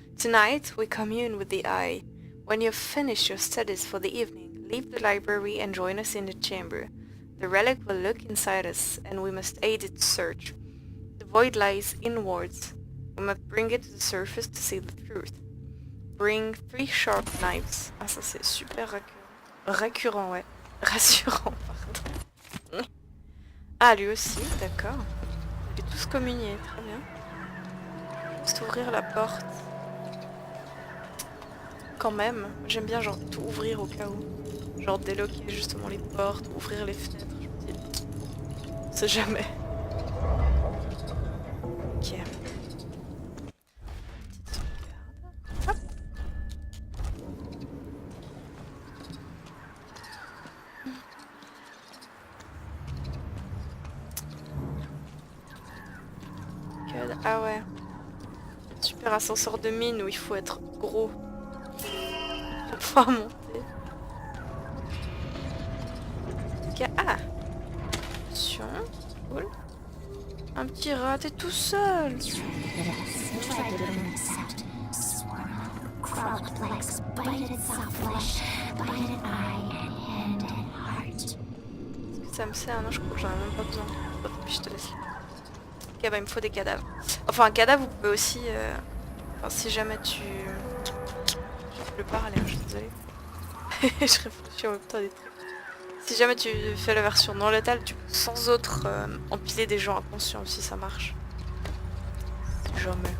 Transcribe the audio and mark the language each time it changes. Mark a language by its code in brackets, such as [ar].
[en] Tonight we commune with the eye. When you've finished your studies for the evening, leave the library and join us in the chamber. The relic will look inside us, and we must aid its search. The void lies inwards. We must bring it to the surface to see the truth. Bring 3 sharp knives. [fr] Ah, ça c'est super récurrent, ouais. Rassurant, pardon. Ah, lui aussi, d'accord. Ils tous communiés, très bien. Juste ouvrir la porte. Quand même, j'aime bien genre tout ouvrir au cas où. Genre déloquer justement les portes, ouvrir les fenêtres, je me dis. On sait jamais. Ok. Petite sauvegarde. Hop. God. Ah ouais. Super ascenseur de mine où il faut être gros. Pour pouvoir monter. Ok, ah. Attention. Cool. Un petit rat, t'es tout seul. [en] Yes, tried to accept, swirl, crawled up legs, bited its soft flesh, bited eye and hand and heart. [fr] Est-ce que ça me sert? Non, je crois que j'en ai même pas besoin. Hop, puis je te laisse. Ok, bah il me faut des cadavres. Enfin, un cadavre, vous pouvez aussi... Enfin, si jamais tu... Je peux parler, hein, je suis désolée. Je réfléchis en même temps à des trucs. Si jamais tu fais la version non létale, tu peux sans autre empiler des gens inconscients aussi, ça marche. Jamais.